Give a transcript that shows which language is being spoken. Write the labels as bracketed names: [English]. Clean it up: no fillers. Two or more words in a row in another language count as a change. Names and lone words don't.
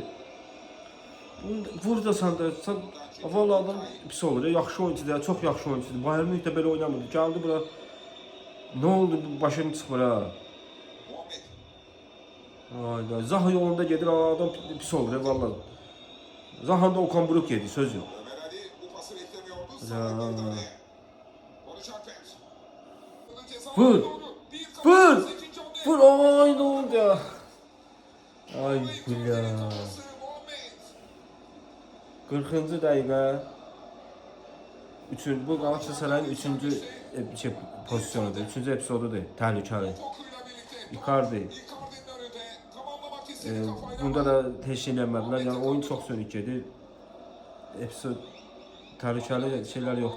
[Azerbaijani] Vur da sən də, vallahi adam pis olur, yaxşı oyuncudur, çox yaxşı oyuncudur. Bayern Münih də belə oynamırdı, gəldi bura. Nə oldu, başım çıxmır ha? Zaha yolunda gedir, adam pis olur, vallahi. [Turkish] Zaha'da Okan Buruk yedi, söz yok. [Azerbaijani] Vur! [Turkish] Ay ne oldu ya? Ay ya. [Azerbaijani] 40. dəqiqə. Bu Galatasaray'ın 3. pozisyonudur, 3. epizodudur, təhlükəli. Icardi. Bunda da heç eləmədilər. Yəni oyun çox sönük gedir. Episod təhlükəli şeylər yoxdur.